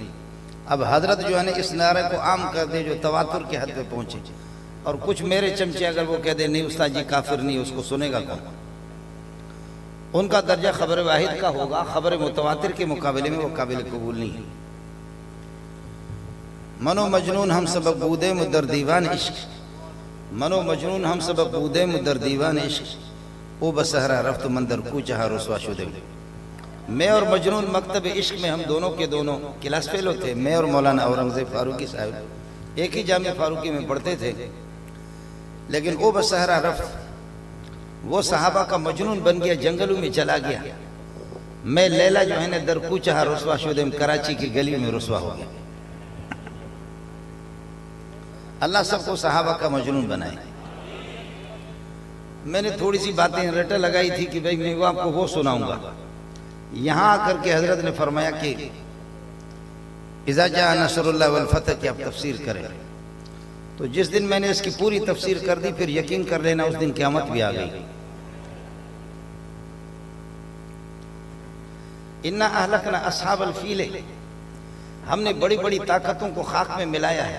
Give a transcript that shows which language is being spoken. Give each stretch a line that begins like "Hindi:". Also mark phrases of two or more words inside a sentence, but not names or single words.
Urdu: اب حضرت جو ہے نا اس نعرے کو عام کر دے جو تواتر کے حد پہ پہنچے، اور کچھ میرے چمچے اگر وہ کہہ دے نہیں استاد جی کافر نہیں، اس کو سنے گا کون؟ ان کا درجہ خبر واحد کا ہوگا، خبر متواتر کے مقابلے میں وہ قابل قبول نہیں ہے۔
Persian: منو مجنون ہم سبق بودے مدر دیوان عشق، منو مجنون ہم سبق بودے مدر دیوان عشق، او بسہرہ رفت مندر کو چہا رسوا شدے۔
Urdu: میں اور مجنون مکتب عشق میں ہم دونوں کے دونوں کلاس فیلو تھے۔ میں اور مولانا اورنگزیب فاروقی صاحب ایک ہی جامعہ فاروقی میں پڑھتے تھے، لیکن
Persian: او بسہرہ رفت،
Urdu: وہ صحابہ کا مجنون بن گیا، جنگلوں میں چلا گیا۔ میں لیلا جو ہے نا
Persian: در کو چہا رسوا شدے،
Urdu: کراچی کی گلی میں رسوا ہو گیا۔ اللہ سب کو صحابہ کا مجنون بنائے۔ میں نے تھوڑی سی باتیں رٹا لگائی تھی کہ بھئی میں آپ کو وہ سناؤں گا۔ یہاں آ کر کے حضرت نے فرمایا کہ
Arabic: اذا جاء نصر اللہ والفتح
Urdu: کی آپ تفسیر کریں، تو جس دن میں نے اس کی پوری تفسیر کر دی پھر یقین کر لینا اس دن قیامت بھی آ گئی۔
Arabic: انا اہلکنا اصحاب الفیل،
Urdu: ہم نے بڑی بڑی طاقتوں کو خاک میں ملایا ہے۔